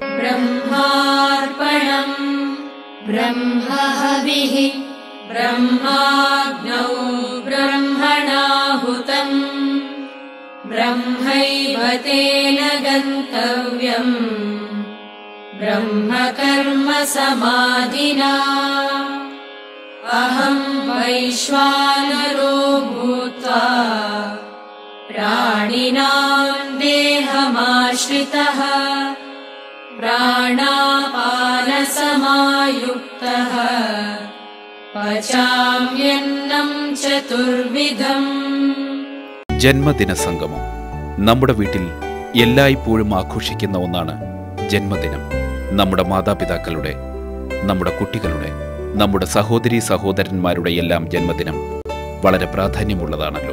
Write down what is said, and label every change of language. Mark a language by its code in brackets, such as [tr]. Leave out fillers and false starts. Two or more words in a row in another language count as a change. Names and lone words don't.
[sa] ബ്രഹ്മാർപ്പണം ബ്രഹ്മഹവിഃ ബ്രഹ്മാഗ്നൗ ബ്രഹ്മണാഹുതം ബ്രഹ്മൈവ തേന ഗന്തവ്യം ब्रह्मकर्म समाधिना अहं वैश्वानरो भूत्वा प्राणिनां देहमाश्रितः प्राणापानसमायुक्तः पचाम्यन्नं चतुर्विधम्. [ml] ജന്മദിന സംഗമം നമ്മുടെ വീട്ടിൽ എല്ലായ്പ്പോഴും ആഘോഷിക്കുന്ന ഒന്നാണ് ജന്മദിനം. നമ്മുടെ മാതാപിതാക്കളുടെ, നമ്മുടെ കുട്ടികളുടെ, നമ്മുടെ സഹോദരീ സഹോദരന്മാരുടെ എല്ലാം ജന്മദിനം വളരെ പ്രാധാന്യമുള്ളതാണല്ലോ.